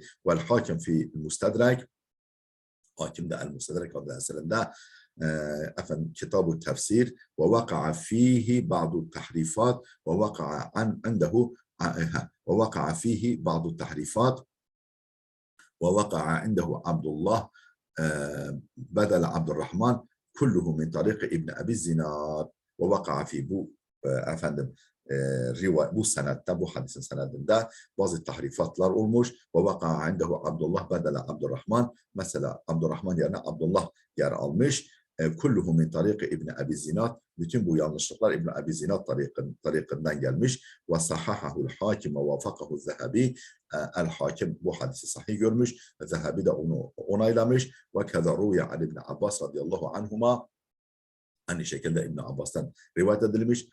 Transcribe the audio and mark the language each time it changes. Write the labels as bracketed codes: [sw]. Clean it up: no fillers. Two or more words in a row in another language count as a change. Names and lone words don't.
[ar] والحاكم في المستدرك, [tr] Hakim de el-Mustedrek adlı eserinde efendim Kitab-ı Tefsir [ar] ووقع فيه بعض تحريفات ووقع عنده ووقع فيه بعض تحريفات ووقع عنده عبد الله بدل عبد الرحمن كله من طريق ابن أبي الزناد ووقع في [tr] bu efendim bu senette, bu hadisin senedinde bazı tahrifatlar olmuş. [ar] ووقع عنده عبد الله بدل عبد الرحمن, [tr] mesela Abdurrahman yerine Abdullah yer almış. [ar] كله من طريق ابن أبي الزناد, [tr] bütün bu yanlışlıklar İbn Abi Zinad tarikinden gelmiş. [ar] وصححه الحاكم ووافقه الذهبي, [tr] el-Hakim bu hadisi sahih görmüş, Zehebi de onu onaylamış. [ar] وكذا روي عن ابن عباس رضي الله عنهما, [tr] aynı şekilde İbn Abbas'tan rivayet edilmiş.